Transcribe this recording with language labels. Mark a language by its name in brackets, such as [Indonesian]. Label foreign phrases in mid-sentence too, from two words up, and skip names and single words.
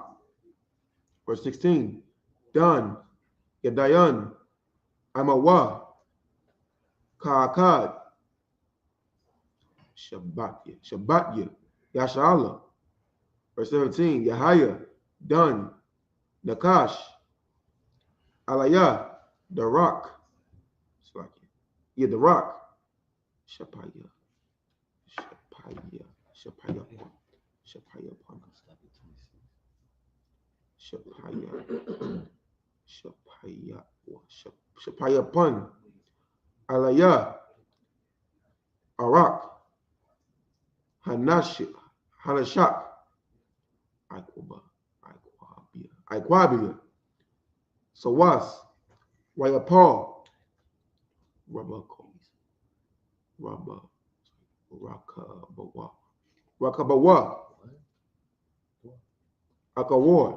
[English] Verse 16, Dan, Yadayan, Amawa, Kaakad, Shabbatya, Yashala. Verse 17, Yahaya, Dan, Nakash, Alaya, the rock. It's like, yeah, the rock. Shapaya. Pun. Alaya, Arak, Hanashak, Iquabia, Sawas, Wayapal, Rakabawa, Akawar.